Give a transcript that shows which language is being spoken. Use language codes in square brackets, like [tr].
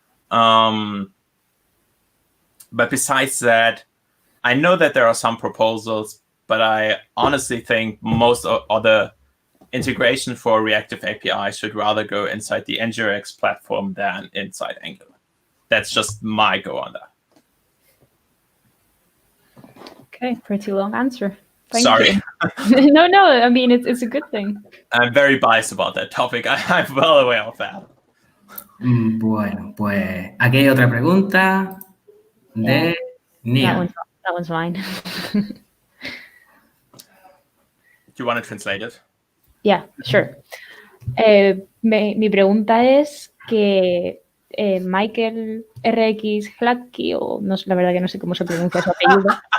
[en] But besides that, I know that there are some proposals, but I honestly think most of the integration for reactive API should rather go inside the NGRX platform than inside Angular. That's just my go on that. Okay, pretty long answer. Thank Sorry. you. No, I mean, it's a good thing. I'm very biased about that topic. I'm well aware of that. [es] Bueno, pues aquí hay otra pregunta de Nia. [en] That one's mine. Do you want to translate it? Yeah, sure. [es] Mi pregunta es que Michael RX Flatky, o no, la verdad que no sé cómo se pronuncia su apellido.